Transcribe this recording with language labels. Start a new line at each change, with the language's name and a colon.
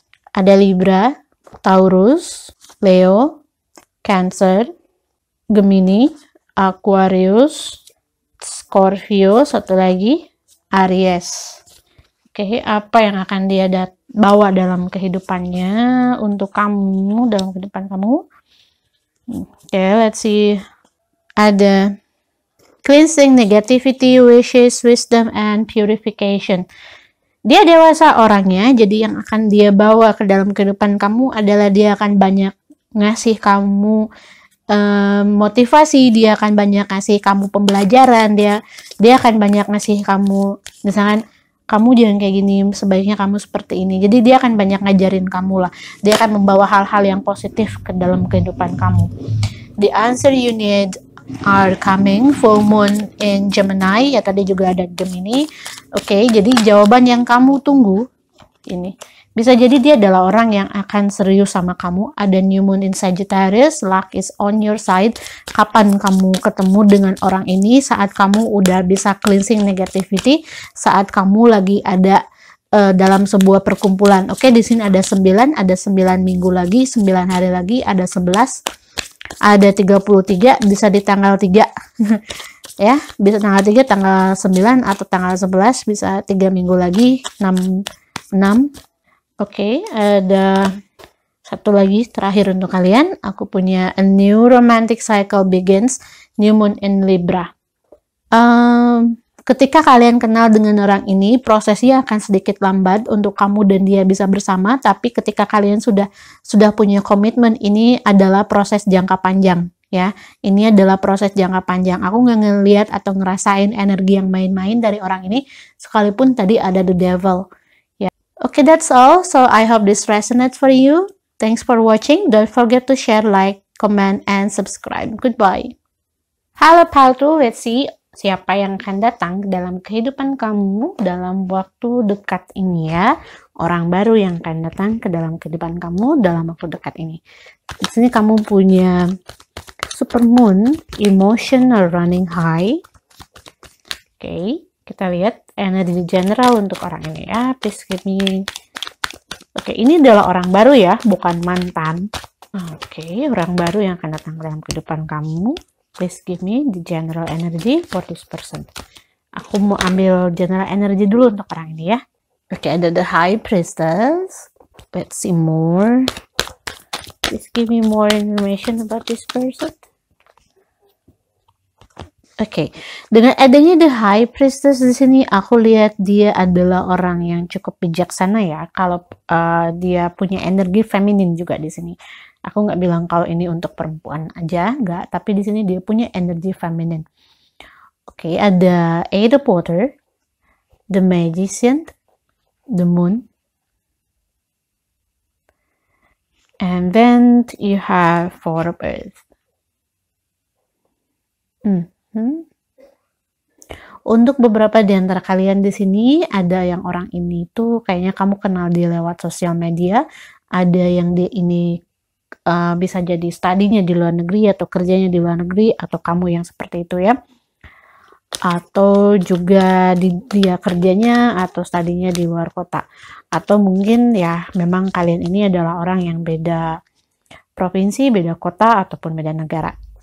Indonesian: Ada Libra, Taurus, Leo, Cancer, Gemini, Aquarius, Scorpio, satu lagi Aries. Oke, apa yang akan dia bawa dalam kehidupannya untuk kamu, dalam kehidupan kamu?
English: Oke, let's see. Ada cleansing, negativity, wishes, wisdom, and purification.
Indonesian: Dia dewasa orangnya, jadi yang akan dia bawa ke dalam kehidupan kamu adalah dia akan banyak ngasih kamu motivasi, dia akan banyak ngasih kamu pembelajaran, dia akan banyak ngasih kamu, misalkan kamu jangan kayak gini, sebaiknya kamu seperti ini. Jadi dia akan banyak ngajarin kamu lah. Dia akan membawa hal-hal yang positif ke dalam kehidupan kamu.
English: The answer you need are coming. Full moon in Gemini,
Indonesian: ya tadi juga ada Gemini. Oke, jadi jawaban yang kamu tunggu ini. Bisa jadi dia adalah orang yang akan serius sama kamu.
English: Ada new moon in Sagittarius, luck is on your side.
Indonesian: Kapan kamu ketemu dengan orang ini? Saat kamu udah bisa
English: cleansing negativity,
Indonesian: saat kamu lagi ada dalam sebuah perkumpulan. Oke, di sini ada 9 minggu lagi, 9 hari lagi, ada 11, ada 33, bisa di tanggal 3. Ya, bisa tanggal 3, tanggal 9, atau tanggal 11, bisa 3 minggu lagi, 6. Oke, ada satu lagi terakhir untuk kalian. Aku punya
English: a new romantic cycle begins, new moon in Libra.
Indonesian: Ketika kalian kenal dengan orang ini, prosesnya akan sedikit lambat untuk kamu dan dia bisa bersama, tapi ketika kalian sudah punya komitmen, ini adalah proses jangka panjang. Ya, ini adalah proses jangka panjang. Aku nggak ngelihat atau ngerasain energi yang main-main dari orang ini, sekalipun tadi ada the devil.
English: Okay, that's all. So I hope this resonates for you. Thanks for watching. Don't forget to share, like, comment, and subscribe. Goodbye.
Indonesian: Halo Paltu,
English: let's see
Indonesian: siapa yang akan datang dalam kehidupan kamu dalam waktu dekat ini ya. Orang baru yang akan datang ke dalam kehidupan kamu dalam waktu dekat ini. Di sini kamu punya
English: Super Moon, emotional running high.
Indonesian: Oke. Kita lihat energi general untuk orang ini ya.
English: Please give me.
Indonesian: Oke, ini adalah orang baru ya, bukan mantan. Oke, orang baru yang akan datang dalam kehidupan kamu.
English: Please give me the general energy for this person.
Indonesian: Aku mau ambil
English: general energy
Indonesian: dulu untuk orang ini ya.
English: Oke, ada the High Priestess. Let's see more. Please give me more information about this person.
Indonesian: Oke, dengan adanya the High Priestess di sini, aku lihat dia adalah orang yang cukup bijaksana ya. Kalau dia punya energi feminin juga di sini. Aku nggak bilang kalau ini untuk perempuan aja, nggak. Tapi di sini dia punya energi feminin.
English: Oke, ada Eight of Water, the Magician, the Moon, and then you have Four of Earth.
Indonesian: Untuk beberapa di antara kalian di sini, ada yang orang ini tuh kayaknya kamu kenal dia lewat sosial media, ada yang dia ini bisa jadi studinya di luar negeri atau kerjanya di luar negeri, atau kamu yang seperti itu ya, atau juga dia kerjanya atau studinya di luar kota, atau mungkin ya memang kalian ini adalah orang yang beda provinsi, beda kota, ataupun beda negara.